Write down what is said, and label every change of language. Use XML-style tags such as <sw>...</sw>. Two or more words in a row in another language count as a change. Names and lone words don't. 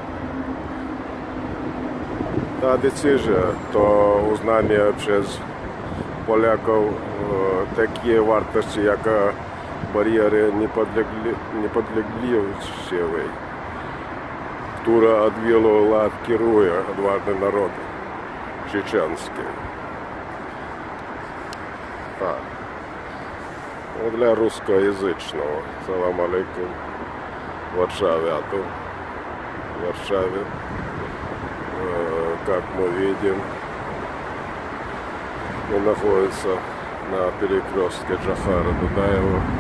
<pl>Ta decyzja to uznanie przez Polaków takiej wartości jak bariery niepodległościowej, która od wielu lat kieruje odważny naród czeczeński. Tak.</pl> <ru>Для русскоязычного.</ru> <ar>السلام عليكم.</ar> <ru>В Варшаве. А то в Варшаве, как мы видим, он находится на перекрестке Джохара Дудаева,</ru>